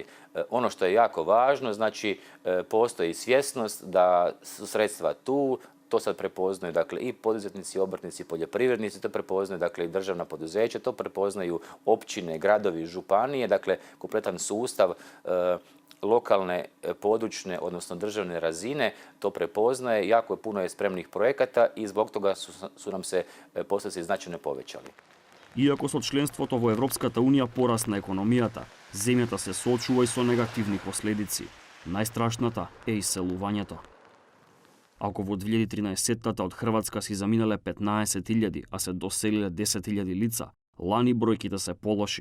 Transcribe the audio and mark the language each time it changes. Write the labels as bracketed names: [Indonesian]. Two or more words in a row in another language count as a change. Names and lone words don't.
[Croatian] Ono što je jako važno, znači postoji svjesnost da su sredstva tu, to sad prepoznaju dakle, i poduzetnici, obrtnici, poljoprivrednici, to prepoznaju dakle, i državna poduzeća, to prepoznaju općine, gradovi, županije, dakle kompletan sustav lokalne, područne, odnosno državne razine to prepoznaje, jako je puno spremnih projekata i zbog toga su nam se postupci značajno povećali. [Macedonian] Иако со членството во Европската Унија порасна економијата, земјата се соочува и со негативни последици. Најстрашната е иселувањето. Ако во 2013-тата од Хрватска си заминале 15.000, а се доселиле 10.000 лица, лани бројките се полоши.